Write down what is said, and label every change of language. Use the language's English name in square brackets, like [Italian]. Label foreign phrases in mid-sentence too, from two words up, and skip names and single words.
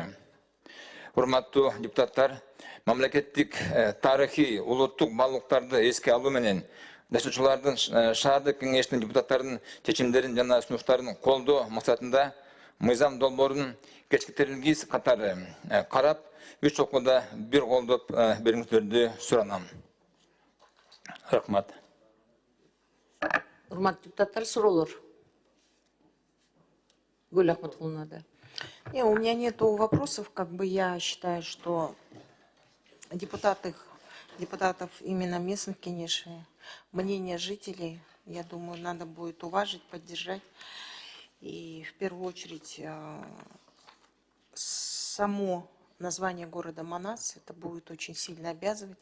[Kyrgyz] Урматтуу депутаттар, мамлекеттик тарыхый улуттук баалуулуктарды эске алуу менен жашоочулардын шаардык кеңештин депутаттарынын чечимдерин жана сунуштарын колдоо максатында мыйзам долбоорун кечиктерилгис катары карап, 3 окууда бир колдоп бериңиздерди суранам. Рахмат. Урматтуу депутаттар, суроолор. Гүл Ахматулловна, да. [Russian] У меня нету вопросов, я считаю, что депутатов именно местных, конечно, мнение жителей, я думаю, надо будет уважить, поддержать. И в первую очередь само название города Манас, это будет очень сильно обязывать.